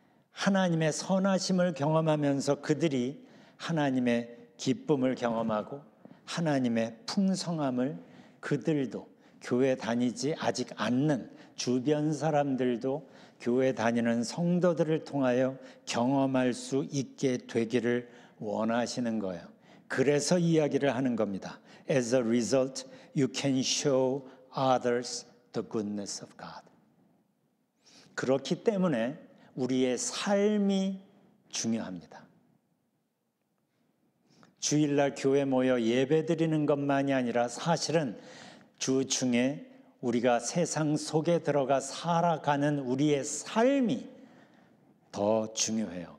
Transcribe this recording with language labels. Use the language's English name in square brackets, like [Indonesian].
[Korean] 하나님의 선하심을 경험하면서 그들이 하나님의 기쁨을 경험하고 하나님의 풍성함을 그들도, 교회 다니지 아직 않는 주변 사람들도 교회 다니는 성도들을 통하여 경험할 수 있게 되기를 원하시는 거예요. 그래서 이야기를 하는 겁니다. [English] As a result, you can show others the goodness of God. [Korean] 그렇기 때문에 우리의 삶이 중요합니다. 주일날 교회 모여 예배드리는 것만이 아니라 사실은 주 중에 우리가 세상 속에 들어가 살아가는 우리의 삶이 더 중요해요.